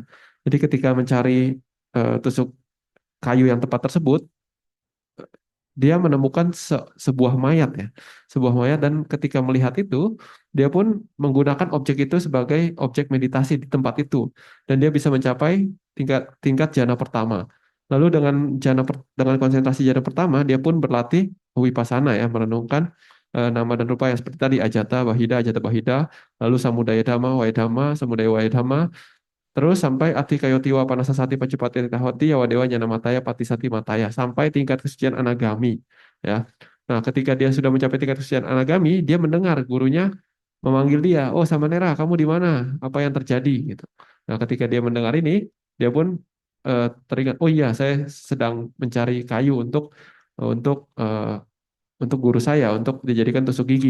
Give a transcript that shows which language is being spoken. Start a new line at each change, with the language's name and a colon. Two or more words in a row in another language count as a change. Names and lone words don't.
Indonesian: Jadi ketika mencari tusuk kayu yang tepat tersebut, dia menemukan sebuah mayat ya, sebuah mayat dan ketika melihat itu, dia pun menggunakan objek itu sebagai objek meditasi di tempat itu dan dia bisa mencapai tingkat jana pertama. Lalu dengan konsentrasi jana pertama, dia pun berlatih vipassana ya, merenungkan nama dan rupa yang seperti tadi
Pali: ajata bahida,
Indonesian: lalu
Pali: samudaya dhamma, waya dhamma, samudaya waya dhamma,
Indonesian: terus sampai
Pali: ati kayotiwa panasasati pacupati tahoti yawadewa nyana mataya patisati mataya
Indonesian: sampai tingkat kesucian anagami ya. Nah, ketika dia sudah mencapai tingkat kesucian anagami, dia mendengar gurunya memanggil dia, "Oh, Samanera, kamu di mana? Apa yang terjadi?" gitu. Nah, ketika dia mendengar ini, dia pun teringat, "Oh iya, saya sedang mencari kayu untuk untuk guru saya untuk dijadikan tusuk gigi."